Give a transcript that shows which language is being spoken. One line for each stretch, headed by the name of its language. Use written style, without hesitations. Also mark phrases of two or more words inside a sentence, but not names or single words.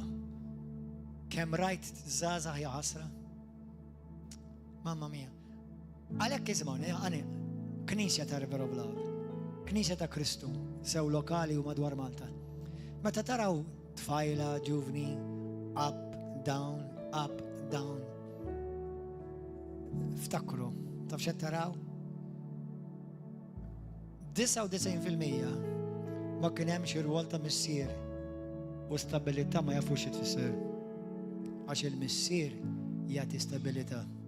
Maltese: Kemm rajt żgħażagħ ja ħasra?
Italian: Mamma mia.
Maltese: Għalhekk ismgħuni, għani Knisja ta' River of Love, Knisja ta' Kristu, sew lokali u madwar Malta. Meta taraw tfajla, ġuvni,
English: up, down,
Maltese: ftakru, taf xed taraw? 99% ma kien hemm xi rwol ta' missier u stabilità ma jafux xi tfisser. Għax il-missier jagħti stabilità.